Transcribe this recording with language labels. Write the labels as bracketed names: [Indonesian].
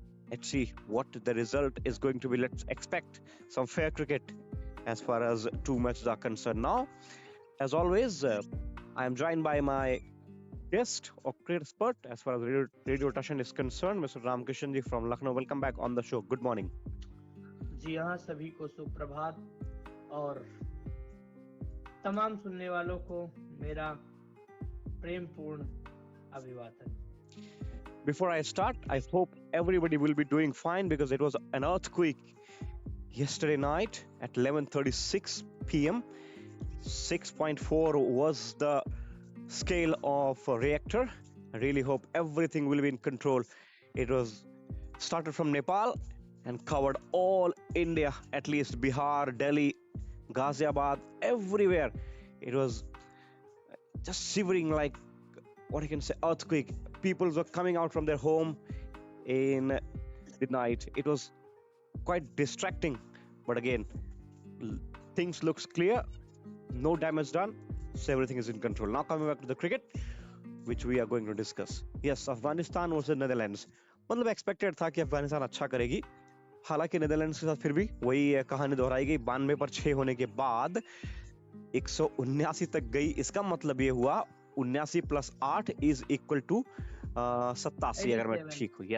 [English] Let's see what the result is going to be. Let's expect some fair cricket as far as two matches are concerned. Now, as always, I am joined by my guest or cricket expert as far as Radio Tashan is concerned, Mr. Ramkishan ji from Lucknow. Welcome back on the show. Good morning. [Hindi] जी हाँ, सभी को सुप्रभात और तमाम सुनने वालों को मेरा प्रेमपूर्ण अभिवादन। [English] Before I start, I hope everybody will be doing fine because it was an earthquake yesterday night at 11:36 p.m. 6.4 was the scale of a reactor. I really hope everything will be in control. It was started from Nepal and covered all India, at least Bihar, Delhi, Ghaziabad, everywhere. It was just shivering like, what you can say, earthquake. People were coming out from their home in the night. It was quite distracting, but again, things looks clear, no damage done, so everything is in control. Now coming back to the cricket, which we are going to discuss. Yes, Afghanistan versus Netherlands. [Hindi] मतलब expected था कि अफगानिस्तान अच्छा करेगी, हालांकि Netherlands के साथ फिर भी वही कहानी दोहराई गई। 92 पर 6 होने के बाद 179 तक गई। इसका मतलब ये हुआ 79 + 8 [English] is equal to [Hindi] 87, अगर मैं ठीक हूँ।